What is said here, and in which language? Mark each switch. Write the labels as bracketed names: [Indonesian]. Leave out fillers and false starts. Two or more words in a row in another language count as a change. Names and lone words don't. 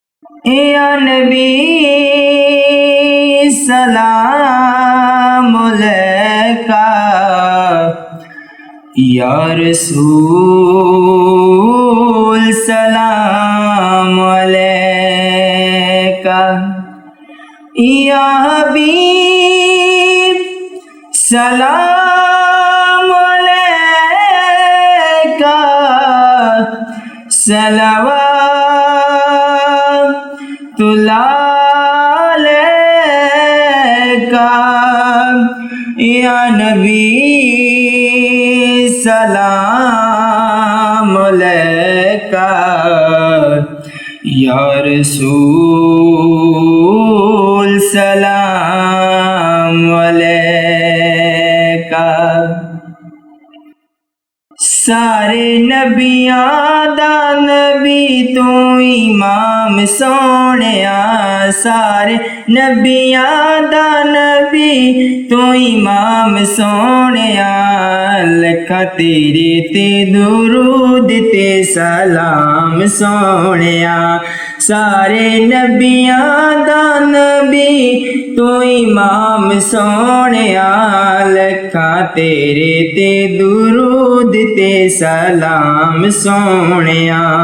[Arabic] يا نبي سلام عليك، يا رسول سلام عليك، يا حبيب سلام عليك، صلوات الله عليك, يا نبي سلام عليك، يا رسول سلام عليك. [Punjabi] سارے نبیاں دا نبی تو امام سوہنیا، سارے نبیاں دا نبی تو امام سوہنیا، لکھاں تیرے تے درود تے سلام سوہنیا، سارے نبیاں دا نبی تو امام سوہنیا، لکھاں تیرے تے درود تے سلام سوہنیا,